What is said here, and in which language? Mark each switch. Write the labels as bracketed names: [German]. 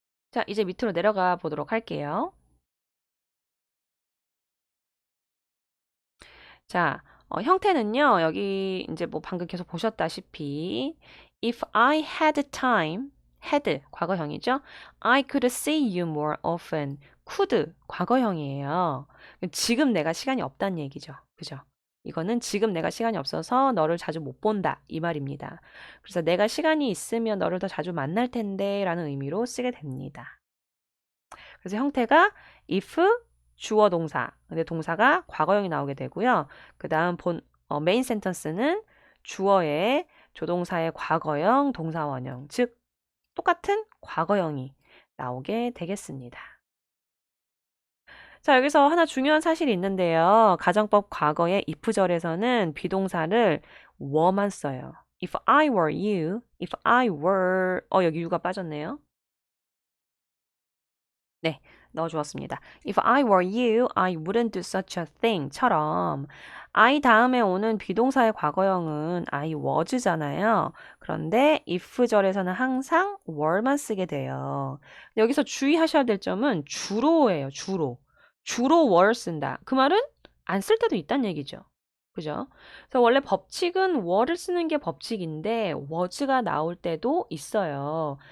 [Korean] 자, 이제 밑으로 내려가 보도록 할게요. 자, 형태는요, 여기 이제 뭐 방금 계속 보셨다시피, [English] if I had time, [Korean] had, 과거형이죠? [English] I could see you more often. [Korean] could, 과거형이에요. 지금 내가 시간이 없다는 얘기죠. 그죠? 이거는 지금 내가 시간이 없어서 너를 자주 못 본다. 이 말입니다. 그래서 내가 시간이 있으면 너를 더 자주 만날 텐데 라는 의미로 쓰게 됩니다. 그래서 형태가 if 주어 동사. 근데 동사가 과거형이 나오게 되고요. 그 다음 메인 센턴스는 주어의 조동사의 과거형, 동사원형. 즉, 똑같은 과거형이 나오게 되겠습니다. 자, 여기서 하나 중요한 사실이 있는데요. 가정법 과거의 if절에서는 비동사를 were만 써요. [English] If I were you, if I were, [Korean] 여기 [English] you가 빠졌네요. [Korean] 네, 넣어주었습니다. [English] If I were you, I wouldn't do such a thing [Korean] 처럼 I 다음에 오는 비동사의 과거형은 I was잖아요. 그런데 if절에서는 항상 were만 쓰게 돼요. 여기서 주의하셔야 될 점은 주로예요. 주로. 주로 were 쓴다. 그 말은 안 쓸 때도 있다는 얘기죠. 그죠? 그래서 원래 법칙은 were를 쓰는 게 법칙인데 was가 나올 때도 있어요.